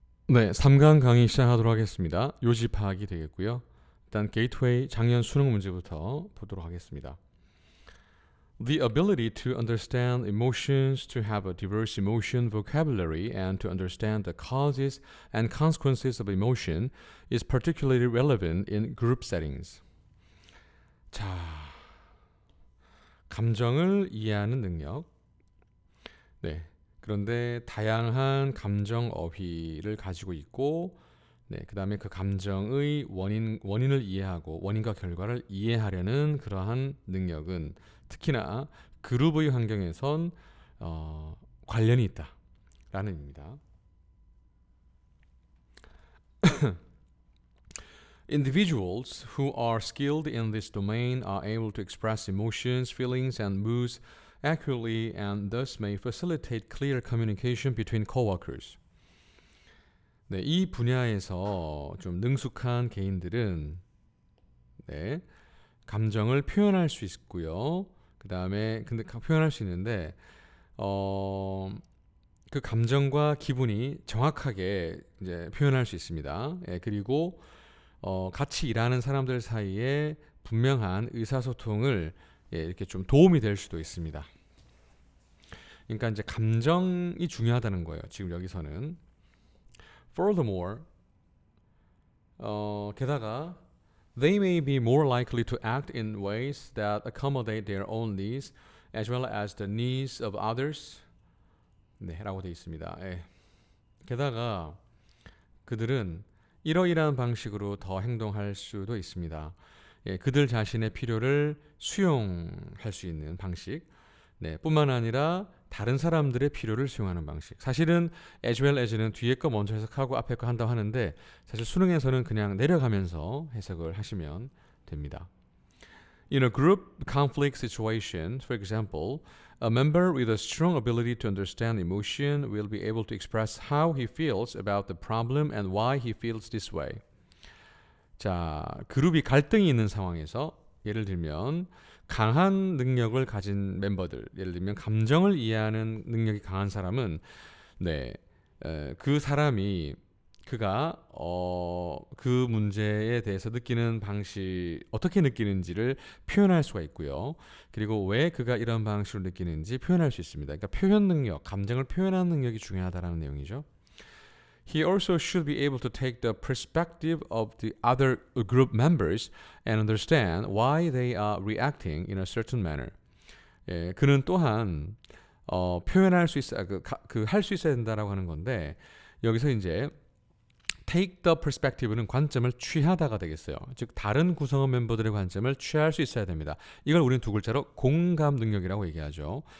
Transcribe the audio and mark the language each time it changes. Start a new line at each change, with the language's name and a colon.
Korean: 네, 3강 강의 시작하도록 하겠습니다. 요지 파악이 되겠고요. 일단 게이트웨이 작년 수능 문제부터 보도록 하겠습니다.
English: The ability to understand emotions, to have a diverse emotion vocabulary, and to understand the causes and consequences of emotion is particularly relevant in group settings.
Korean: 자, 감정을 이해하는 능력. 네. 그런데 다양한 감정 어휘를 가지고 있고, 네, 그다음에 그 감정의 원인을 이해하고 원인과 결과를 이해하려는 그러한 능력은 특히나 그룹의 환경에선 관련이 있다라는 의미입니다.
English: Individuals who are skilled in this domain are able to express emotions, feelings, and moods accurately and thus may facilitate clear communication between coworkers.
Korean: 네, 이 분야에서 좀 능숙한 개인들은 네, 감정을 표현할 수 있고요. 그다음에 근데 표현할 수 있는데 그 감정과 기분이 정확하게 이제 표현할 수 있습니다. 예, 그리고 같이 일하는 사람들 사이에 분명한 의사소통을 이렇게 좀 도움이 될 수도 있습니다. 그러니까 이제 감정이 중요하다는 거예요. 지금 여기서는.
English: Furthermore,
Korean: 게다가
English: they may be more likely to act in ways that accommodate their own needs as well as the needs of others.
Korean: 네, 라고 되어 있습니다. 예. 게다가 그들은 이러이러한 방식으로 더 행동할 수도 있습니다. 예, 그들 자신의 필요를 수용할 수 있는 방식. 네, 뿐만 아니라 다른 사람들의 필요를 수용하는 방식. 사실은
English: as well as
Korean: 는 뒤에 거 먼저 해석하고 앞에 거 한다고 하는데 사실 수능에서는 그냥 내려가면서 해석을 하시면 됩니다.
English: In a group conflict situation, for example, a member with a strong ability to understand emotion will be able to express how he feels about the problem and why he feels this way.
Korean: 자, 그룹이 갈등이 있는 상황에서 예를 들면 강한 능력을 가진 멤버들, 예를 들면 감정을 이해하는 능력이 강한 사람은 그 사람이 그가 그 문제에 대해서 느끼는 방식 어떻게 느끼는지를 표현할 수가 있고요. 그리고 왜 그가 이런 방식으로 느끼는지 표현할 수 있습니다. 그러니까 표현 능력, 감정을 표현하는 능력이 중요하다는 내용이죠.
English: He also should be able to take the perspective of the other group members and understand why they are reacting in a certain manner.
Korean: 예, 그는 또한 표현할 수 있어 할 수 있어야 된다라고 하는 건데 여기서 이제
English: take the perspective
Korean: 는 관점을 취하다가 되겠어요. 즉 다른 구성원 멤버들의 관점을 취할 수 있어야 됩니다. 이걸 우리는 두 글자로 공감 능력이라고 얘기하죠.